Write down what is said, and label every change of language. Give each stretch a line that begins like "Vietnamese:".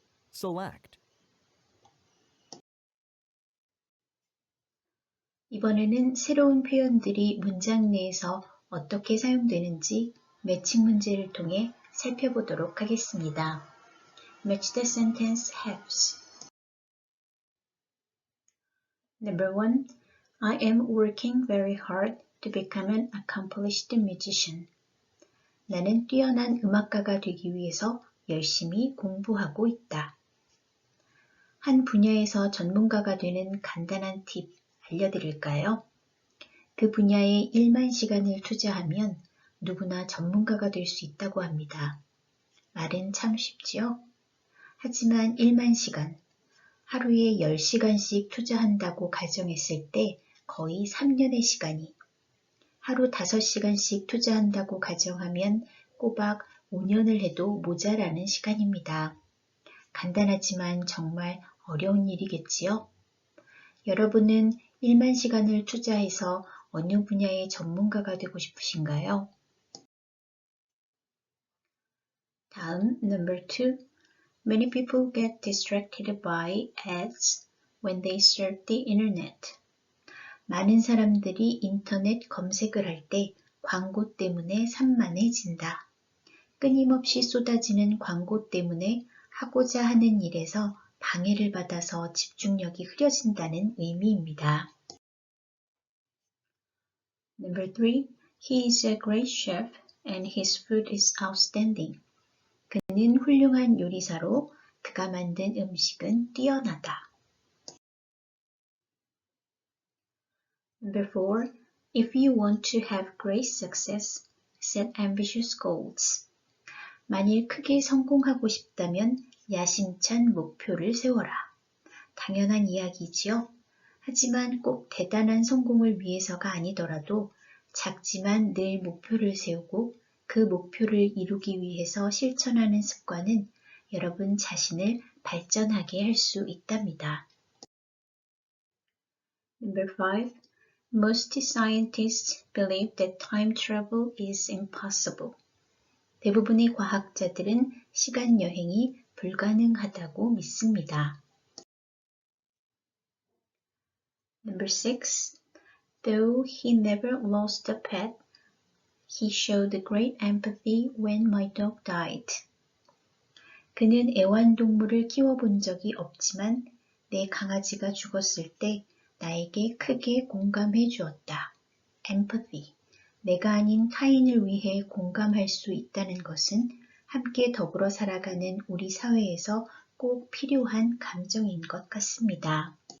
English: Select.
Korean: 이번에는 새로운 표현들이 문장 내에서 어떻게 사용되는지 매칭 문제를 통해 살펴보도록 하겠습니다.
English: Match the sentence helps. Number 1. I am working very hard to become an accomplished musician.
Korean: 나는 뛰어난 음악가가 되기 위해서 열심히 공부하고 있다. 한 분야에서 전문가가 되는 간단한 팁 알려드릴까요? 그 분야에 1만 시간을 투자하면 누구나 전문가가 될 수 있다고 합니다. 말은 참 쉽지요? 하지만 1만 시간, 하루에 10시간씩 투자한다고 가정했을 때 거의 3년의 시간이, 하루 5시간씩 투자한다고 가정하면 꼬박 5년을 해도 모자라는 시간입니다. 간단하지만 정말 어려운 일이겠지요? 여러분은 1만 시간을 투자해서 어느 분야의 전문가가 되고 싶으신가요? 다음,
English: number 2. Many people get distracted by ads when they surf the internet.
Korean: 많은 사람들이 인터넷 검색을 할 때 광고 때문에 산만해진다. 끊임없이 쏟아지는 광고 때문에 하고자 하는 일에서 방해를 받아서 집중력이 흐려진다는 의미입니다.
English: Number 3. He is a great chef and his food is outstanding.
Korean: 그는 훌륭한 요리사로 그가 만든 음식은 뛰어나다.
English: Number 4. If you want to have great success, set ambitious goals.
Korean: 만일 크게 성공하고 싶다면 야심찬 목표를 세워라. 당연한 이야기지요. 하지만 꼭 대단한 성공을 위해서가 아니더라도 작지만 늘 목표를 세우고 그 목표를 이루기 위해서 실천하는 습관은 여러분 자신을 발전하게 할 수 있답니다.
English: Number 5. Most scientists believe that time travel is impossible.
Korean: 대부분의 과학자들은 시간 여행이 불가능하다고 믿습니다.
English: Number 6. Though he never lost a pet, he showed great empathy when my dog died.
Korean: 그는 애완동물을 키워본 적이 없지만 내 강아지가 죽었을 때 나에게 크게 공감해 주었다.
English: empathy.
Korean: 내가 아닌 타인을 위해 공감할 수 있다는 것은 함께 더불어 살아가는 우리 사회에서 꼭 필요한 감정인 것 같습니다.